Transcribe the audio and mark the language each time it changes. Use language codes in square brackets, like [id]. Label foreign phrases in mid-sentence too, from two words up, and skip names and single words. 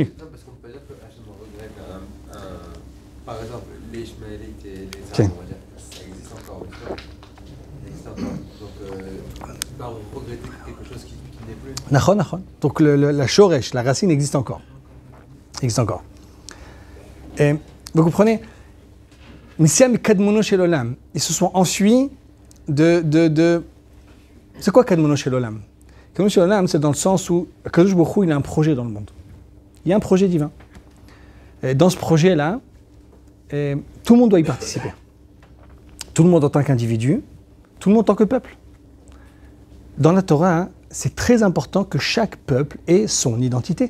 [fr] Non, parce qu'on peut dire que Hachem regrette par exemple, les Ishmaélites et les Arabes, Okay. on va dire, ça existe encore. Ça existe encore. Donc, tu vas regretter quelque chose qui n'est plus. Nachon. Donc la shoresh, la racine existe encore. Existe encore. Et vous comprenez? [he] מסיים קדמונו של עולם. [fr] Ils se sont enfuis de... C'est quoi [he] קדמונו של עולם? קדמונו של עולם, [fr] c'est dans le sens où [he] קדוש ברוך הוא, [fr] il a un projet dans le monde. Il y a un projet divin. Et dans ce projet-là, tout le monde doit y participer. Tout le monde en tant qu'individu, tout le monde en tant que peuple. Dans la Torah, c'est très important que chaque peuple ait son identité.